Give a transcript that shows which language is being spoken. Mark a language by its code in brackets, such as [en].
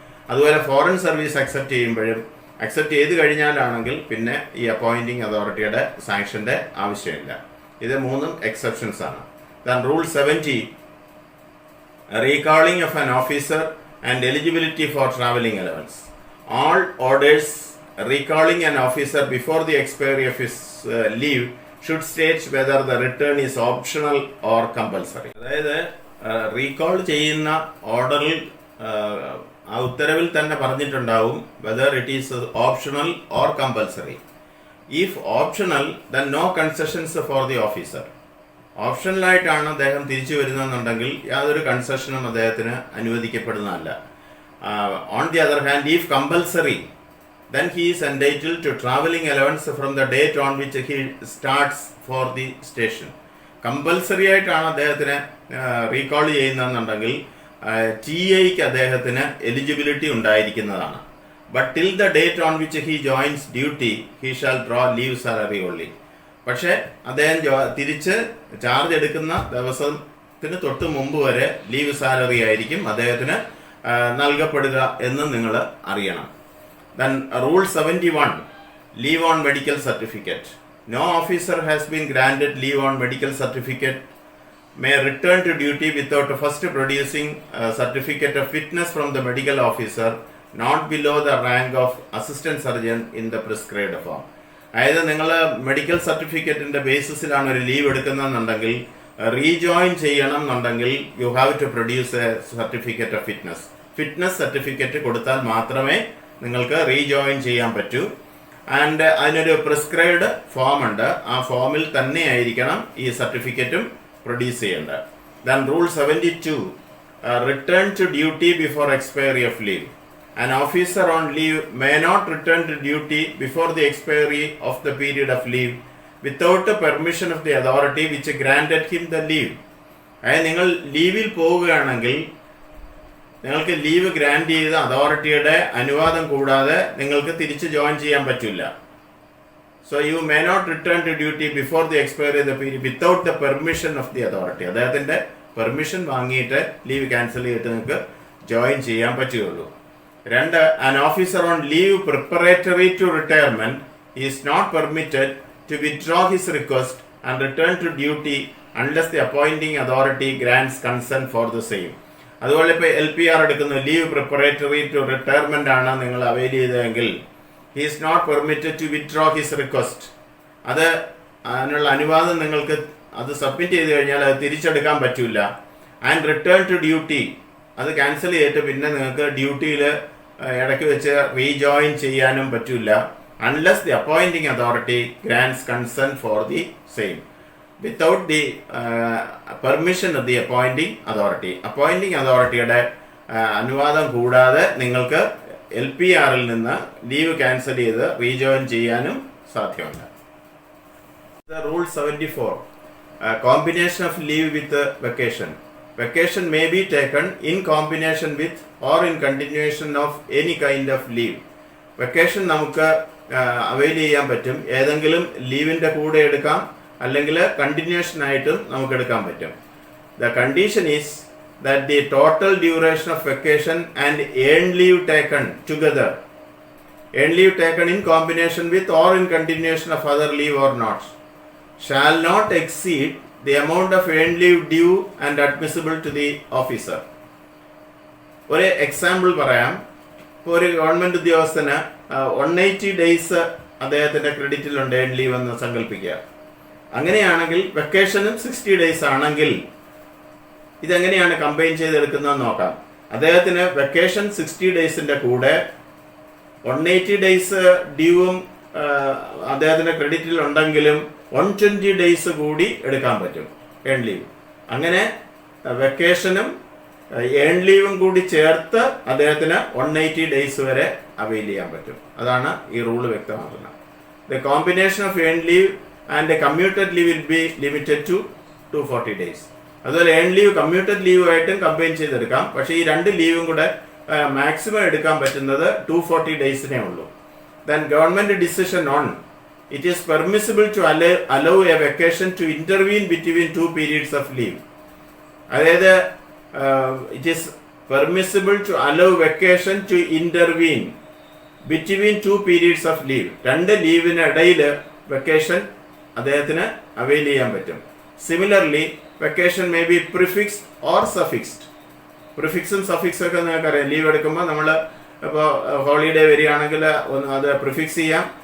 [ml] അതുപോലെ foreign service accept ചെയ്ത് കഴിഞ്ഞാലാണെങ്കിൽ പിന്നെ ഈ അപ്പോയിൻറ്റിംഗ് അതോറിറ്റിയുടെ സാങ്ഷൻ്റെ ആവശ്യമില്ല. ഇത് മൂന്നും എക്സെപ്ഷൻസ് ആണ്. [en] Then rule 70, recalling of an officer and eligibility for travelling allowance. All orders recalling an officer before the expiry of his leave should state whether the return is optional or compulsory. [ml] അതായത് recall ചെയ്യുന്ന ഓർഡറിൽ ആ ഉത്തരവിൽ തന്നെ പറഞ്ഞിട്ടുണ്ടാവും [en] whether it is optional or compulsory. If optional, then no concessions for the officer. [ml] ഓപ്ഷണലായിട്ടാണ് അദ്ദേഹം തിരിച്ചു വരുന്നതെന്നുണ്ടെങ്കിൽ യാതൊരു കൺസെഷനും അദ്ദേഹത്തിന് അനുവദിക്കപ്പെടുന്നതല്ല. [en] On the other hand, if compulsory, then he is entitled to travelling allowance from the date on which he starts for the station. [ml] Compulsory ആയിട്ടാണ് അദ്ദേഹത്തിന് recall ചെയ്യുന്നതെന്നുണ്ടെങ്കിൽ TIക്ക് അദ്ദേഹത്തിന് eligibility ഉണ്ടായിരിക്കുന്നതാണ്. [en] But till the date on which he joins duty he shall draw leave salary only. [ml] പക്ഷേ അദ്ദേഹം തിരിച്ച് charge എടുക്കുന്ന ദിവസത്തിന് തൊട്ട് മുമ്പ് വരെ ലീവ് സാലറി ആയിരിക്കും അദ്ദേഹത്തിന് നൽകപ്പെടുക എന്ന് നിങ്ങൾ അറിയണം. [en] Then rule 71, leave on medical certificate. No officer has been granted leave on medical certificate may return to duty without first producing a certificate of fitness from the medical officer not below the rank of assistant surgeon in the prescribed form. [ml] അതായത് നിങ്ങൾ medical സർട്ടിഫിക്കറ്റിൻ്റെ ബേസിസിലാണ് ഒരു leave എടുക്കുന്നതെന്നുണ്ടെങ്കിൽ rejoin ചെയ്യണം എന്നുണ്ടെങ്കിൽ [en] you have to produce a certificate of fitness [ml] certificate കൊടുത്താൽ മാത്രമേ നിങ്ങൾക്ക് rejoin ചെയ്യാൻ പറ്റൂ. ആൻഡ് അതിനൊരു പ്രിസ്ക്രൈബ്ഡ് ഫോം ഉണ്ട്, ആ ഫോമിൽ തന്നെ ആയിരിക്കണം ഈ സർട്ടിഫിക്കറ്റും പ്രൊഡ്യൂസ് ചെയ്യേണ്ടത്. [en] Then rule 72, return to duty before expiry of leave. An officer on leave may not return to duty before the expiry of the period of leave without the permission of the authority which granted him the leave. [ml] അതായത് നിങ്ങൾ ലീവിൽ പോവുകയാണെങ്കിൽ നിങ്ങൾക്ക് leave grand ചെയ്ത അതോറിറ്റിയുടെ അനുവാദം കൂടാതെ നിങ്ങൾക്ക് തിരിച്ച് ജോയിൻ ചെയ്യാൻ പറ്റില്ല. [en] So you may not return to duty before the expiry of the period without the permission of the authority. [ml] അദ്ദേഹത്തിൻ്റെ പെർമിഷൻ വാങ്ങിയിട്ട് ലീവ് ക്യാൻസൽ ചെയ്തിട്ട് നിങ്ങൾക്ക് ജോയിൻ ചെയ്യാൻ പറ്റുകയുള്ളൂ. [en] 2, an officer on leave preparatory to retirement is not permitted to withdraw his request and return to duty unless the appointing authority grants consent for the same. [ml] അതുപോലെ ഇപ്പോൾ LPR എടുക്കുന്ന leave preparatory to retirement ആണ് നിങ്ങൾ avail ചെയ്തതെങ്കിൽ [en] He is not permitted to withdraw his request. [ml] അത് അതിനുള്ള അനുവാദം നിങ്ങൾക്ക് അത് സബ്മിറ്റ് ചെയ്ത് കഴിഞ്ഞാൽ അത് തിരിച്ചെടുക്കാൻ പറ്റില്ല. [en] and return to duty [ml] അത് ക്യാൻസൽ ചെയ്തിട്ട് പിന്നെ നിങ്ങൾക്ക് ഡ്യൂട്ടിയിൽ ഇടയ്ക്ക് വെച്ച് റീജോയിൻ ചെയ്യാനും പറ്റില്ല [en] Unless the appointing authority grants consent for the same without the permission of the appointing authority. [ml] Appointing അതോറിറ്റിയുടെ അനുവാദം കൂടാതെ നിങ്ങൾക്ക് LPRൽ നിന്ന് ലീവ് ക്യാൻസൽ ചെയ്ത് റീജോയിൻ ചെയ്യാനും സാധ്യമല്ല. [en] The rule 74, combination of leave with vacation. Vacation may be taken in combination with or in continuation of any kind of leave. [ml] Vacation നമുക്ക് avail ചെയ്യാൻ പറ്റും. ഏതെങ്കിലും ലീവിൻ്റെ കൂടെ എടുക്കാം, അല്ലെങ്കിൽ കണ്ടിന്യൂഷൻ ആയിട്ടും നമുക്ക് എടുക്കാൻ പറ്റും. [en] The condition is that the total duration of vacation and earned leave taken together, earned leave taken in combination with or in continuation of other leave or not, shall not exceed the amount of earned leave due and admissible to the officer. [ml] ഒരു example പറയാം. ഇപ്പോൾ ഒരു government ഉദ്യോഗസ്ഥന് 180 days അദ്ദേഹത്തിൻ്റെ ക്രെഡിറ്റിലുണ്ട് earn leave എന്ന് സങ്കല്പിക്കുക. അങ്ങനെയാണെങ്കിൽ വെക്കേഷനും 60 days ആണെങ്കിൽ ഇതെങ്ങനെയാണ് കമ്പൈൻ ചെയ്തെടുക്കുന്നതെന്ന് നോക്കാം. അദ്ദേഹത്തിന് വെക്കേഷൻ 60 ഡേയ്സിൻ്റെ കൂടെ 180 ഡേയ്സ് ഡ്യൂവും അദ്ദേഹത്തിൻ്റെ ക്രെഡിറ്റിൽ ഉണ്ടെങ്കിലും 120 ഡേയ്സ് കൂടി എടുക്കാൻ പറ്റും ഏൺ ലീവ്. അങ്ങനെ വെക്കേഷനും ഏൺ ലീവും കൂടി ചേർത്ത് അദ്ദേഹത്തിന് 180 ഡേയ്സ് വരെ അവൈൽ ചെയ്യാൻ പറ്റും. അതാണ് ഈ റൂള് വ്യക്തമാക്കുന്നത്. [en] The combination of earn leave and commuted leave will be limited to 240 days. [ml] അതുപോലെ ഏൺ ലീവ് കമ്മ്യൂട്ടഡ് ലീവുമായിട്ടും കമ്പൈൻ ചെയ്തെടുക്കാം. പക്ഷേ ഈ രണ്ട് ലീവും കൂടെ മാക്സിമം എടുക്കാൻ പറ്റുന്നത് 240 ഡേയ്സിനേ ഉള്ളൂ. [en] Then government decision on it is permissible to allow a vacation to intervene between two periods of leave. അതായത് it is permissible to allow vacation to intervene between two periods of leave. [ml] രണ്ട് ലീവിനിടയിൽ vacation അദ്ദേഹത്തിന് avail ചെയ്യാൻ പറ്റും. [en] Similarly vacation may be prefixed or suffixed. [ml] പ്രിഫിക്സും സഫിക്സും ഒക്കെ നിങ്ങൾക്കറിയാം. Leave എടുക്കുമ്പോൾ നമ്മൾ ഇപ്പോൾ ഹോളിഡേ വരികയാണെങ്കിൽ അത് പ്രിഫിക്സ് ചെയ്യാം.